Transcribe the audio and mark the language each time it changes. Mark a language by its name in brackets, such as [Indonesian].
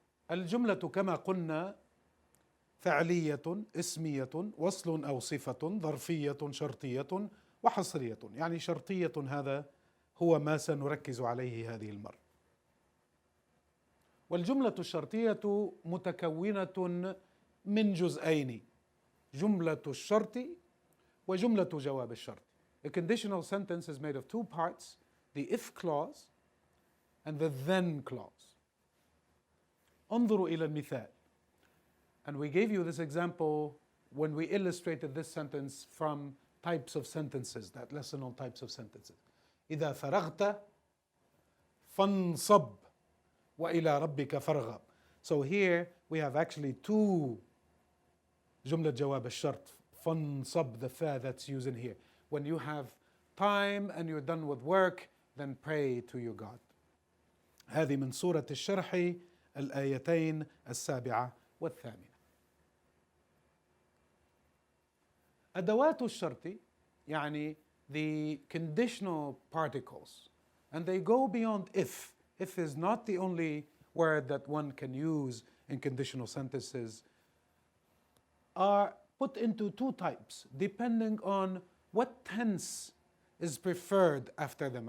[Arabic] الجملة كما قلنا فعلية، اسمية، وصل أو صفة، ظرفية، شرطية وحصرية. يعني شرطية هذا هو ما سنركز عليه هذه المرة. والجملة الشرطية متكونة من جزئين: جملة الشرط وجملة جواب الشرط. [English] A conditional sentence is made of two parts: the if clause and the then clause. [Arabic] انظروا إلى المثال. [English] And we gave you this example when we illustrated this sentence from types of sentences, that lesson on types of sentences. [Arabic] إذا فرغت فانصب وإلى ربك فارغب. [English] So here we have actually two [Arabic] جملة جواب الشرط. [English] فانصب, the fa that's used in here. When you have time and you're done with work, then pray to your God. [Arabic] هذه من سورة الشرح الآيتين 7 و8. أدوات الشرط يعني [English] the conditional particles, and they go beyond if. If is not the only word that one can use in conditional sentences, are put into two types depending on what tense is preferred after them.